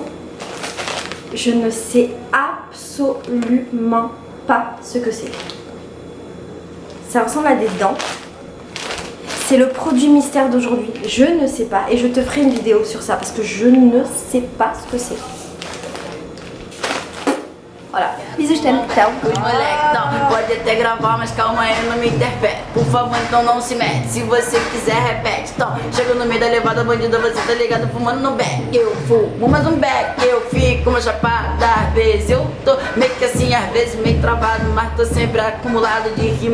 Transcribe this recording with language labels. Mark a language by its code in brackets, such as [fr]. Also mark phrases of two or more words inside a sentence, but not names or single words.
[fr] Je ne sais absolument pas ce que c'est. Ça ressemble à des dents. C'est le produit mystère d'aujourd'hui. Je ne sais pas. Et je te ferai une vidéo sur ça parce que je ne sais pas ce que c'est. Olha, bisous, je t'aime. [pt] Tchau. Os moleque, não, pode até gravar, mas calma aí, não me interfere. Por favor, então não se mete. Se você quiser, repete. Então, chego no meio da levada, bandida, você tá ligado, fumando no beck. Eu fumo mais um beck, eu fico uma chapada. Às vezes eu tô meio que assim, às vezes meio travado. Mas tô sempre acumulado de rima bolada.